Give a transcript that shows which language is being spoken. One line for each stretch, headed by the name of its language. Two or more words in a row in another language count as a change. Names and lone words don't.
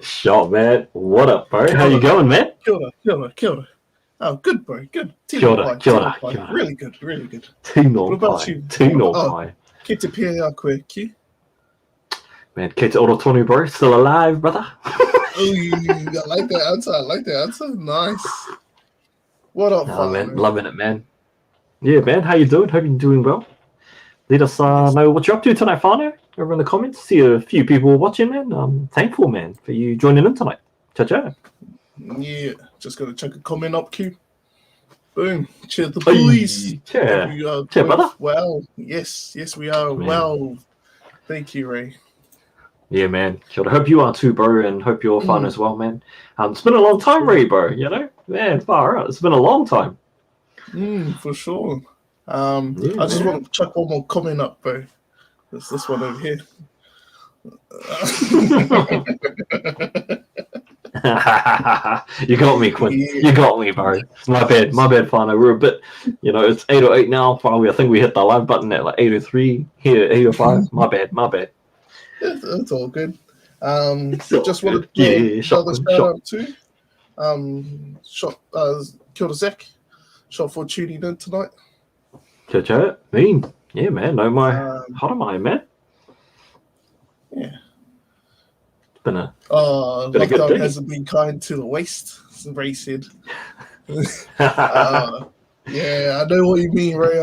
English: Shot, man. What up, bro? How you going, man?
Māori: Kia ora.
English: Oh, good, bro. Good.
Māori: Kia ora.
English: Really good.
Māori: Tino
English: What about
Māori: pai.
English: you?
Māori: Tino
English: Oh.
Māori: pai. Ki te pēhea koe, Q. Man, kei te oro tonu,
English: bro. Still alive, brother? Oh, I like that answer. Nice. What up, Oh, man. man? Loving it, man. Yeah, man. How you doing? Hope you're doing well. Let us know what you're up to tonight, whānau. Over in the comments. See a few people watching, man. I'm thankful, man, for you joining in tonight. Ciao. Yeah, just gotta check a comment up, Q. Boom. Cheers, the boys. Cheers, Cheers, brother. Well, yes, we are. Man. Well, thank you, Ray. Yeah, man.
Māori: Kia ora.
English: Hope you are too, bro, and hope you're fun as well, man. It's been a long time, Ray, bro. You know, man, far out. It's been a long time. For sure. I just want to chuck one more comment up, bro. It's this one over here. You got me, Quinn. Yeah. You got me, bro. My bad, whānau. We're a bit, it's 8:08 now. Probably, I think we hit the live button at like 8:03. Here at 8:05. My bad. It's all good. It's Just all wanted good. to Shot, shout out to
Māori: kia ora,
English: Zach. Shot for tuning in tonight. Ciao. Mean. Yeah, man. No, my haramai, man. Yeah. It's been a good Lockdown day. hasn't been kind to the waist, as Ray said. Yeah, I know what you mean, Ray.